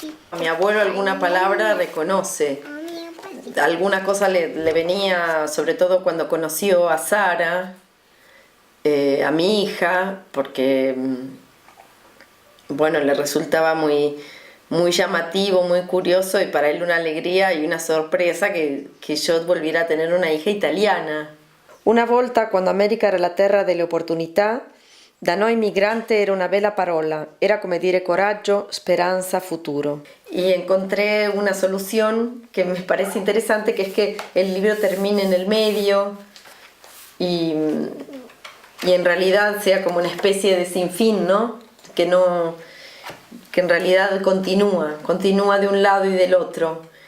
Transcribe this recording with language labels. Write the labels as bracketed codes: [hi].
[es] A mi abuelo alguna palabra reconoce. Alguna cosa le venía, sobre todo cuando conoció a Sara, a mi hija, porque bueno, le resultaba muy llamativo, muy curioso, y para él una alegría y una sorpresa que yo volviera a tener una hija italiana. [it] Una volta, quando America era la terra delle opportunità, da noi migrante era una bella parola, era come dire coraggio, speranza, futuro. [es] Y encontré una solución que me parece interesante, que es que el libro termine en el medio y en realidad sea como una especie de sinfín, ¿no? Que en realidad continúa de un lado y del otro.